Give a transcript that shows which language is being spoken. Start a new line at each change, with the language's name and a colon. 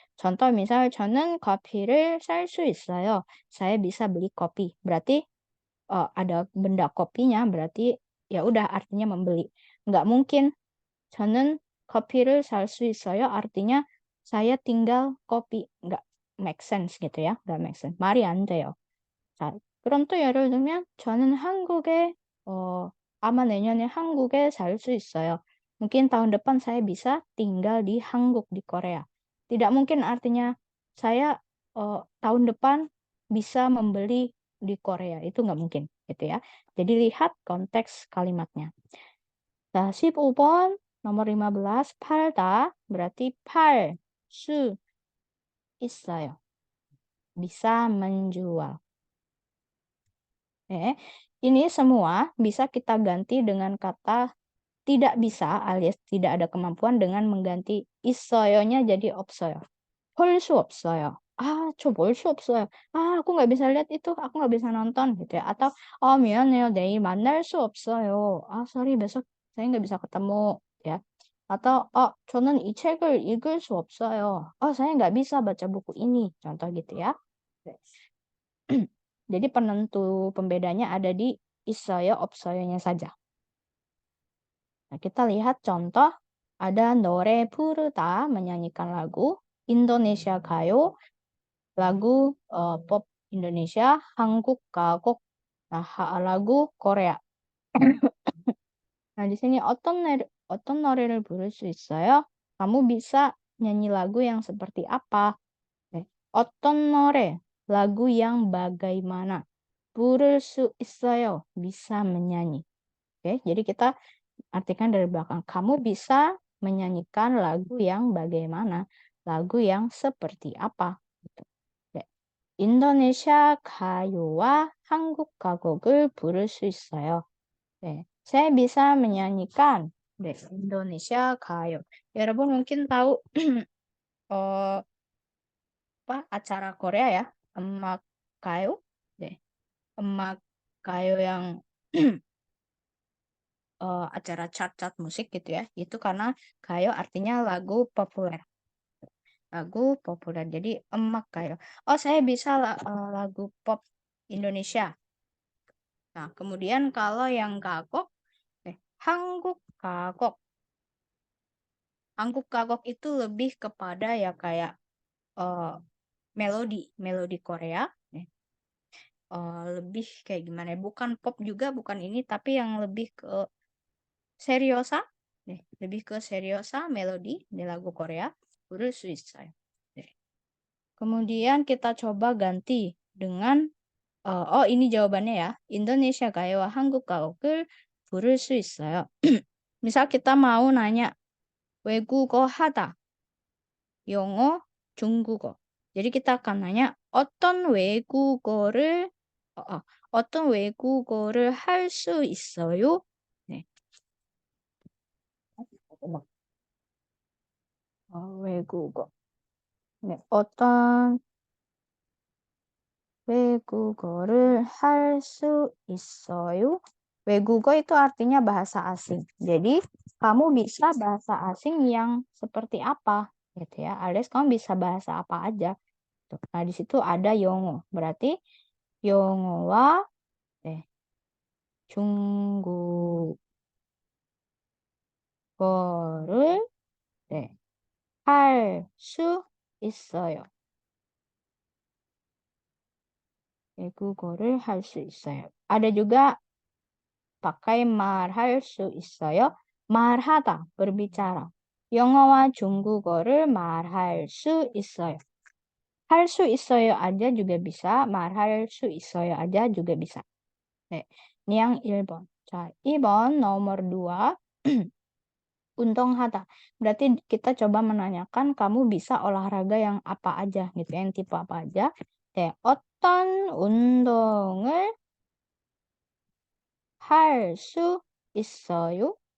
Korean: Contoh misal 저는 커피를 살 수 있어요.
Indonesian: Saya bisa beli kopi. Berarti ada benda kopinya, berarti ya udah artinya membeli. Nggak mungkin
Korean: 저는 커피를 살 수 있어요.
Indonesian: artinya saya tinggal kopi. nggak make sense gitu ya. nggak make sense.
Korean: 말이 안 돼요. 자, 그럼 또 예를 들면 저는 한국에 아마 내년에 한국에 살 수 있어요.
Indonesian: Mungkin tahun depan saya bisa tinggal di Hanguk di Korea. Tidak mungkin artinya saya tahun depan bisa membeli di Korea. Itu nggak mungkin, gitu ya. Jadi lihat konteks kalimatnya. Nah, 15번 nomor 15 팔다 berarti 팔 수 있어요. Bisa menjual. Ini semua bisa kita ganti dengan kata tidak bisa alias tidak ada kemampuan dengan mengganti 있어요nya jadi 없어요.
Korean: 볼 수 없어요. 저 볼 수 없어요.
Indonesian: aku nggak bisa lihat itu, aku nggak bisa nonton gitu ya.
Korean: Atau 미안해요, 내일 만날 수 없어요.
Indonesian: sorry, besok saya nggak bisa ketemu ya.
Korean: Atau 저는 이 책을 읽을 수 없어요.
Indonesian: saya nggak bisa baca buku ini, contoh gitu ya. Jadi penentu pembedanya ada di 있어요, 없어요nya saja. Nah, kita lihat contoh, ada 노래 부르다, menyanyikan lagu, Indonesia 가요, lagu pop Indonesia, 한국 가곡, nah, lagu Korea. Nah, di sini
Korean: 어떤 노래를 부를 수 있어요?
Indonesian: Kamu bisa nyanyi lagu yang seperti apa?
Korean: 어떤 노래,
Indonesian: lagu yang bagaimana?
Korean: 부를 수 있어요,
Indonesian: bisa menyanyi. Oke, jadi kita artikan dari belakang. Kamu bisa menyanyikan lagu yang bagaimana? Lagu yang seperti apa? Gitu.
Korean: 인도네시아 가요와 한국 가곡을 부를 수 있어요.
Indonesian: saya bisa menyanyikan Indonesia 가요. 여러분 mungkin tahu acara Korea ya, 음악 가요. 음악 가요 yang acara chart-chart musik gitu ya. Itu karena gayo artinya lagu populer. Lagu populer. Jadi emak gayo. Saya bisa lagu pop Indonesia. Nah, kemudian kalau yang kagok, 한국 kagok. 한국 kagok itu lebih kepada ya kayak melodi Korea. Lebih kayak gimana ya? Bukan pop juga, bukan ini, tapi yang lebih ke seriosa. lebih ke seriosa melodi di lagu Korea.
Korean: 부를 수 있어요.
Indonesian: Kemudian kita coba ganti dengan ini jawabannya ya.
Korean: Indonesia 가요와 한국 가곡을 부를 수 있어요.
Indonesian: misal kita mau nanya 외국어 하다.
Korean: 영어, 중국어.
Indonesian: jadi kita akan nanya
Korean: 어떤 외국어를 할 수 있어요? 외국어. 어떤 외국어를 할 수 있어요?
Indonesian: 외국어 itu artinya bahasa asing. Jadi, kamu bisa bahasa asing yang seperti apa? Gitu ya. Alias kamu bisa bahasa apa aja. Nah, di situ ada 영어.
Korean: berarti 영어와 중국어를 할 수 있어요. 외국어를 할 수 있어요.
Indonesian: ada juga pakai
Korean: 말할 수 있어요.
Indonesian: 말하다, berbicara.
Korean: 영어와 중국어를 말할 수 있어요. 할 수 있어요
Indonesian: aja juga bisa,
Korean: 말할 수 있어요
Indonesian: aja juga bisa. Ini yang 1번. 자, 2번 nomor 2. 운동하다. berarti kita coba menanyakan kamu bisa olahraga yang apa aja gitu, yang tipe apa aja.
Korean: 어떤 운동을 할 수 있어요?